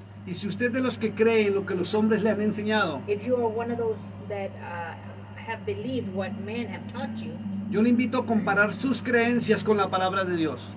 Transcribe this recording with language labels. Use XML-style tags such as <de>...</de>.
<es>Y si usted es de los que cree en lo que los hombres le han enseñado,</es> <en>If you are one of those that have believed what men have taught you,</en> <es>yo le invito a comparar sus creencias con la palabra de Dios.</es>